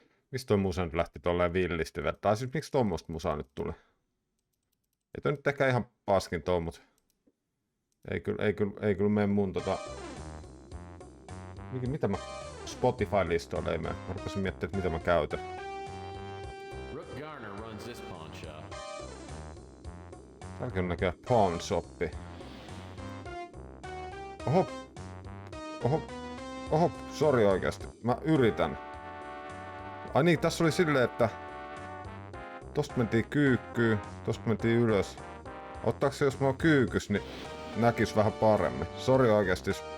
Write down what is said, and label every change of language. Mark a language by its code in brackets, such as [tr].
[fi] Mistä toi musa nyt lähti tolleen villisti? Tai siis miksi tommoista musaa nyt tuli? Ei toi nyt ehkä ihan paskin toi, mut... Ei kyllä mene mun mitä mä... Spotify-listoille ei mene. Mä rupesin miettimään, että mitä mä käytän. [en] Rook Garner runs this pawn shop. [fi] Täälläkin on näköjään pawn shoppi. Oho, sori oikeesti. Mä yritän. Ai niin, tässä oli silleen, että... Tosta mentiin kyykkyyn, tosta mentiin ylös. Ottaako se, jos mä oon kyykys, niin näkis vähän paremmin. Sori oikeesti.